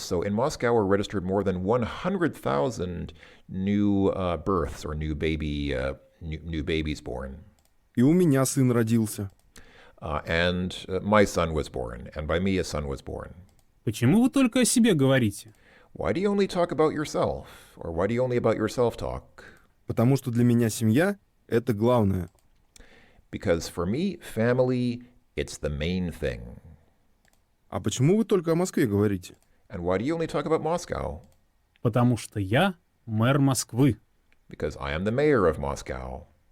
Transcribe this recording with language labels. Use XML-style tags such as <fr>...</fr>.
<en>So in Moscow were registered more than 100,000 new births or new babies born.</en> <ru>И у меня сын родился.</ru> <en>And my son was born, and by me a son was born.</en> <ru>Почему вы только о себе говорите?</ru> <en>Why do you only talk about yourself? Or why do you only about yourself talk?</en> <ru>Потому что для меня семья — это главное.</ru> <en>Because for me, family, it's the main thing.</en> <ru>А почему вы только о Москве говорите?</ru> <en>And why do you only talk about Moscow?</en> <ru>Потому что я мэр Москвы.</ru> <en>Because I am the mayor of Moscow.</en>